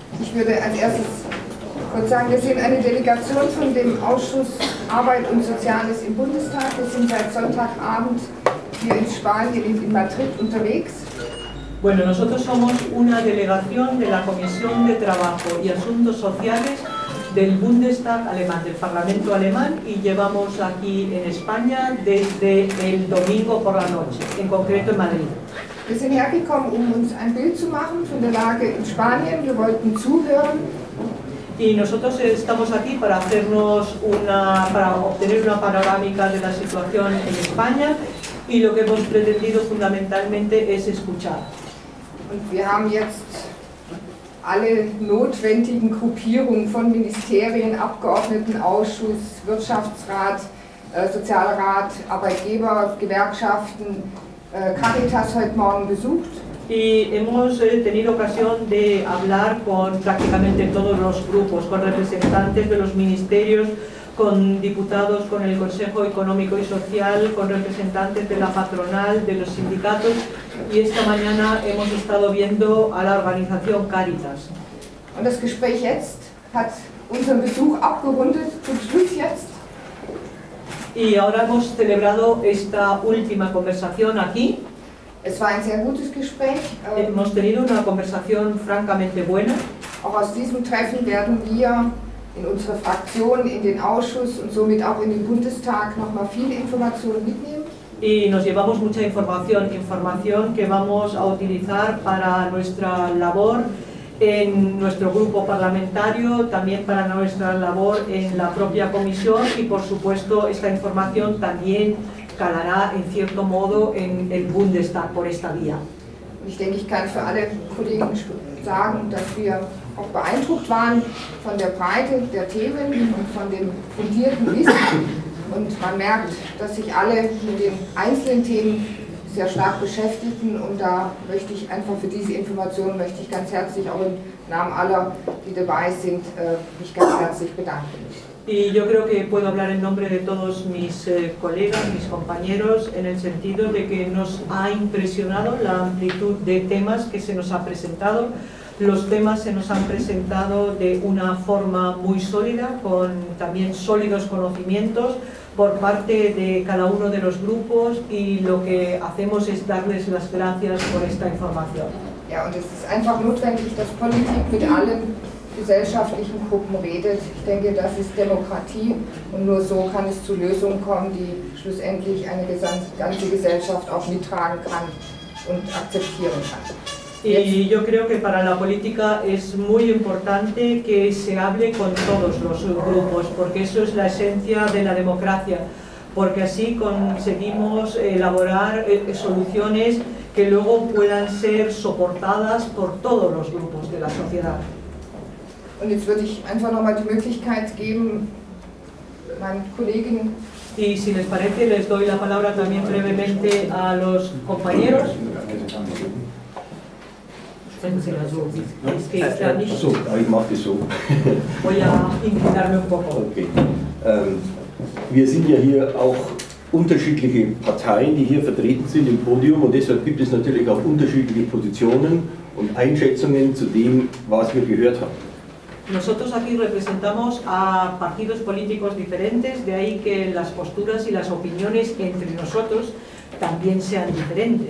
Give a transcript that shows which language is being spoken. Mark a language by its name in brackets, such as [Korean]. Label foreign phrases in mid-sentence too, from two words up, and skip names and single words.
[German] Ich würde als erstes kurz sagen, wir sind eine Delegation von dem Ausschuss Arbeit und Soziales im Bundestag. Wir sind seit Sonntagabend hier in Spanien, in Madrid, unterwegs. [Spanish] Bueno, nosotros somos una delegación de la Comisión de Trabajo y Asuntos Sociales del Bundestag alemán, del Parlamento alemán, y llevamos aquí en España desde el domingo por la noche, en concreto en Madrid. [German] Wir sind hergekommen, uns ein Bild zu machen von der Lage in Spanien. Wir wollten zuhören. [Spanish] Y nosotros estamos aquí para obtener una panorámica de la situación en España, y lo que hemos pretendido fundamentalmente es escuchar. [German] Und wir haben jetzt alle notwendigen Gruppierungen von Ministerien, Abgeordnetenausschuss, Wirtschaftsrat, Sozialrat, Arbeitgeber, Gewerkschaften, Caritas heute Morgen besucht. [Spanish] Y hemos tenido ocasión de hablar con prácticamente todos los grupos, con representantes de los ministerios, con diputados, con el Consejo Económico y Social, con representantes de la patronal, de los sindicatos, y esta mañana hemos estado viendo a la organización Caritas. [German] Und das Gespräch jetzt hat unseren Besuch abgerundet, zum Schluss jetzt. [Spanish] Y ahora hemos celebrado esta última conversación aquí. [German] Es war ein sehr gutes Gespräch. [Spanish] Hemos tenido una conversación francamente buena. [German] Auch aus diesem Treffen werden wir in unsere Fraktion, in den Ausschuss und somit auch in den Bundestag nochmal viele Informationen mitnehmen. [Spanish] Y nos llevamos mucha información que vamos a utilizar para nuestra labor en nuestro grupo parlamentario, también para nuestra labor en la propia comisión, y por supuesto esta información también calará en cierto modo en el Bundestag por esta vía. [German] Ich denke, ich kann für alle Kollegen sagen, dass wir auch beeindruckt waren von der Breite der Themen und von dem fundierten Wissen. Und man merkt, dass sich alle mit den einzelnen Themen sehr stark beschäftigen, und da möchte ich einfach für diese Information ganz herzlich auch im Namen aller, die dabei sind, mich ganz herzlich bedanken. [Spanish] Y yo creo que puedo hablar en nombre de todos mis colegas, mis compañeros, en el sentido de que nos ha impresionado la amplitud de temas que se nos ha presentado. Los temas se nos han presentado de una forma muy sólida, con también sólidos conocimientos por parte de cada uno de los grupos, y lo que hacemos es darles las gracias por esta información. [German] Ja, und es ist einfach notwendig, dass Politik mit allen gesellschaftlichen Gruppen redet. Ich denke, das ist Demokratie, und nur so kann es zu Lösungen kommen, die schlussendlich eine ganze Gesellschaft auch mittragen kann und akzeptieren kann. [Spanish] Y yo creo que para la política es muy importante que se hable con todos los grupos, porque eso es la esencia de la democracia, porque así conseguimos elaborar soluciones que luego puedan ser soportadas por todos los grupos de la sociedad. [German] Und jetzt würde ich einfach nochmal die Möglichkeit geben, meinen Kolleginnen. [Spanish] Y si les parece, les doy la palabra también brevemente a los compañeros. Es que está nicht. [German] So, ich mache das so. [Spanish] Voy a inclinarme un poco. [German] Okay. Wir sind ja hier auch unterschiedliche Parteien, die hier vertreten sind im Podium, und deshalb gibt es natürlich auch unterschiedliche Positionen und Einschätzungen zu dem, was wir gehört haben. [Spanish] Nosotros aquí representamos a partidos políticos diferentes, de ahí que las posturas y las opiniones entre nosotros también sean diferentes.